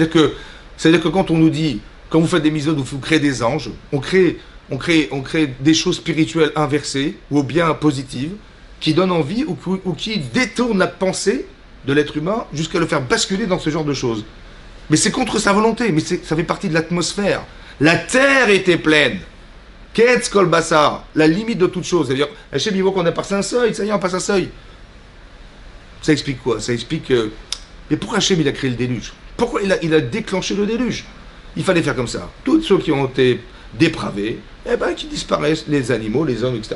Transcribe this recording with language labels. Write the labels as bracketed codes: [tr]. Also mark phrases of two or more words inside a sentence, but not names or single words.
[fr] C'est-à-dire que quand on nous dit, quand vous faites des misodes, vous créez des anges, on crée des choses spirituelles inversées ou bien positives qui donnent envie ou qui détournent la pensée de l'être humain jusqu'à le faire basculer dans ce genre de choses. Mais c'est contre sa volonté, mais ça fait partie de l'atmosphère. La terre était pleine. [he] קץ כל בשר, [fr] la limite de toute chose. C'est-à-dire, Hachem, il voit qu'on a passé un seuil, ça y est, on passe un seuil. Ça explique quoi? Ça explique que... Mais pourquoi Hachem, il a créé le déluge? Pourquoi il a déclenché le déluge? Il fallait faire comme ça. Tous ceux qui ont été dépravés, qui disparaissent, les animaux, les hommes, etc.